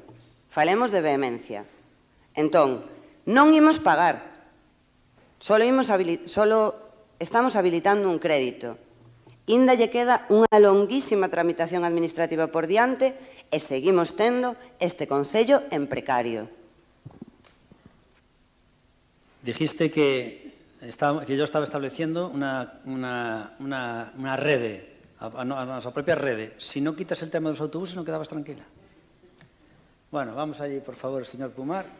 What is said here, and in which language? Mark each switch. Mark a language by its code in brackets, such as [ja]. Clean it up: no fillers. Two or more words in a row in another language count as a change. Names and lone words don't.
[gl] Falemos de vehemencia. Entón, non imos pagar, solo estamos habilitando un crédito. Inda lle queda unha longuísima tramitación administrativa por diante e seguimos tendo este Concello en precario. [es] Dijiste que yo estaba estableciendo una rede, a nuestra propia rede. Si no quitas el tema de los autobuses, no quedabas tranquila. Bueno, vamos allí, por favor, señor Pumar.